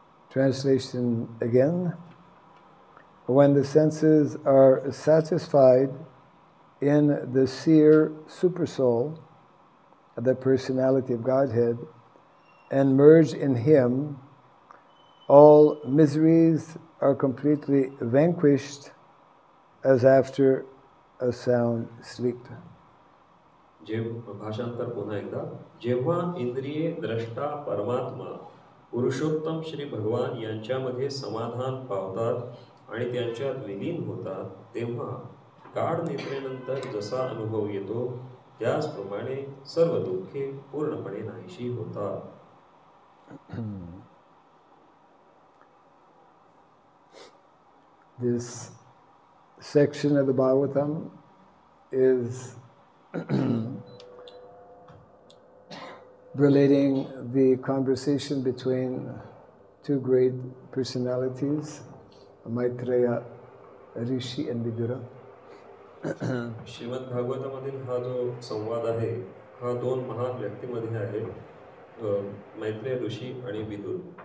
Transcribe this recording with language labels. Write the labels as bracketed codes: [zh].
[en] Translation again. When the senses are satisfied in the seer supersoul, the personality of Godhead, and merge in Him, all miseries are completely vanquished as after a sound sleep. [mr] भाषांतर पुन्हा एकदा. जेव्हा इंद्रिये द्रष्टा परमात्मा पुरुषोत्तम श्री भगवान यांच्यामध्ये समाधान पावतात आणि त्यांच्यात विलीन होतात, तेव्हा गाढ निद्रेनंतर जसा अनुभव येतो त्याचप्रमाणे सर्व दुःखे पूर्णपणे नाहीशी होतात. [en] This section of the Bhagavatam is relating the conversation between two great personalities, Maitreya Rishi and Vidura. [mr] Shrimad भागवतामधील हा जो संवाद आहे हा दोन महान व्यक्तीमध्ये आहे, मैत्रेय ऋषी आणि विदुर.